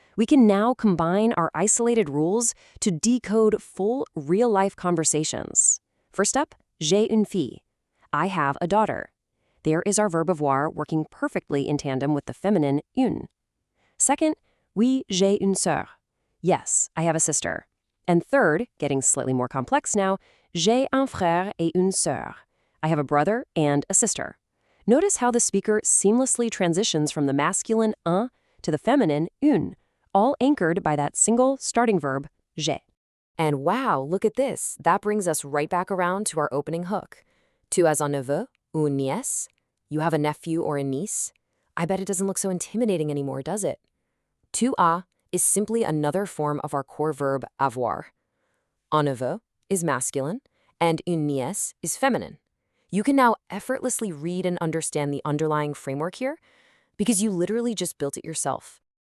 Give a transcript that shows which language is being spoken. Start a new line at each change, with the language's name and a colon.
English: We can now combine our isolated rules to decode full, real-life conversations. First up,
French: j'ai une fille.
English: I have a daughter. There is our verb avoir working perfectly in tandem with the feminine une. Second,
French: oui, j'ai une sœur.
English: Yes, I have a sister. And third, getting slightly more complex now,
French: j'ai un frère et une sœur.
English: I have a brother and a sister. Notice how the speaker seamlessly transitions from the masculine un to the feminine une, all anchored by that single starting verb, j'ai. And wow, look at this. That brings us right back around to our opening hook.
French: Tu as un neveu ou une nièce?
English: You have a nephew or a niece? I bet it doesn't look so intimidating anymore, does it? Tu as is simply another form of our core verb avoir. Un neveu is masculine, and une nièce is feminine. You can now effortlessly read and understand the underlying framework here because you literally just built it yourself.